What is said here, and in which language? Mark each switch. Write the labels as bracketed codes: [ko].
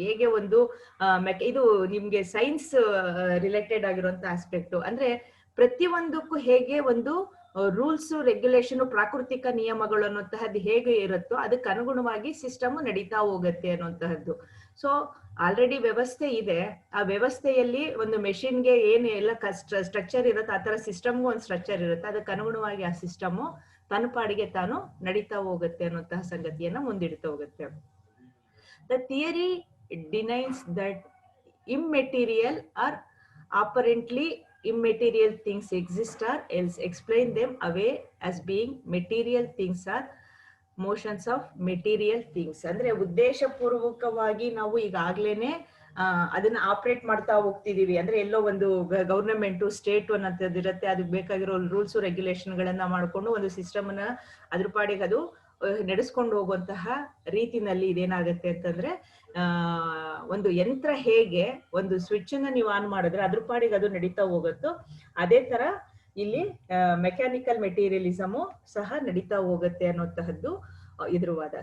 [kn] ಹೇಗೆ ಒಂದು ಇದು ನಿಮ್ಗೆ ಸೈನ್ಸ್ ರಿಲೇಟೆಡ್ ಆಗಿರುವಂತ ಆಸ್ಪೆಕ್ಟ್ ಅಂದ್ರೆ, ಪ್ರತಿಯೊಂದಕ್ಕೂ ಹೇಗೆ ಒಂದು ರೂಲ್ಸ್ ರೆಗ್ಯುಲೇಷನ್ ಪ್ರಾಕೃತಿಕ ನಿಯಮಗಳು ಅನ್ನುವಂತಹದ್ದು ಹೇಗೆ ಇರುತ್ತೋ ಅದಕ್ಕೆ ಅನುಗುಣವಾಗಿ ಸಿಸ್ಟಮ್ ನಡೀತಾ ಹೋಗುತ್ತೆ ಅನ್ನುವಂತಹದ್ದು. ಸೊ ಆಲ್ರೆಡಿ ವ್ಯವಸ್ಥೆ ಇದೆ, ಆ ವ್ಯವಸ್ಥೆಯಲ್ಲಿ ಒಂದು ಮೆಷಿನ್ಗೆ ಏನು ಎಲ್ಲ ಸ್ಟ್ರಕ್ಚರ್ ಇರುತ್ತೆ ಆ ತರ ಸಿಸ್ಟಮ್ಗೂ ಒಂದು ಸ್ಟ್ರಕ್ಚರ್ ಇರುತ್ತೆ, ಅದಕ್ಕೆ ಅನುಗುಣವಾಗಿ ಆ ಸಿಸ್ಟಮ್ ತನ್ನ ಪಾಡಿಗೆ ತಾನು ನಡೀತಾ ಹೋಗುತ್ತೆ ಅನ್ನುವಂತಹ ಸಂಗತಿಯನ್ನ ಮುಂದಿಡ್ತಾ ಹೋಗುತ್ತೆ. [en] The theory denies that immaterial or apparently immaterial things exist or else explain them away as being material things or motions of material things. [kn] ಅಂದ್ರೆ ಉದ್ದೇಶಪೂರ್ವಕವಾಗಿ ನಾವು ಈಗಾಗ್ಲೇನೆ ಅದನ್ನ ಆಪರೇಟ್ ಮಾಡ್ತಾ ಹೋಗ್ತಿದೀವಿ. ಅಂದ್ರೆ ಎಲ್ಲೋ ಒಂದು ಗವರ್ನಮೆಂಟ್ ಸ್ಟೇಟ್ ಅನ್ನೋದು ಇರುತ್ತೆ, ಅದಕ್ಕೆ ಬೇಕಾಗಿರೋ ರೂಲ್ಸ್ ರೆಗ್ಯುಲೇಷನ್ ಗಳನ್ನ ಮಾಡ್ಕೊಂಡು ಒಂದು ಸಿಸ್ಟಮ್ ಅನ್ನ ಅದ್ರ ಪಾಡಿಗೆ ಅದು ನಡೆಸ್ಕೊಂಡು ಹೋಗುವಂತಹ ರೀತಿನಲ್ಲಿ ಇದೇನಾಗುತ್ತೆ ಅಂತಂದ್ರೆ, ಒಂದು ಯಂತ್ರ ಹೇಗೆ ಒಂದು ಸ್ವಿಚ್ ಅನ್ನ ನೀವು ಆನ್ ಮಾಡಿದ್ರೆ ಅದ್ರ ಪಾಡಿಗೆ ಅದು ನಡೀತಾ ಹೋಗುತ್ತೋ ಅದೇ ತರ ಇಲ್ಲಿ ಮೆಕ್ಯಾನಿಕಲ್ ಮೆಟೀರಿಯಲಿಸಮು ಸಹ ನಡೀತಾ ಹೋಗುತ್ತೆ ಅನ್ನುವಂತಹದ್ದು ಇದ್ರ ವಾದ.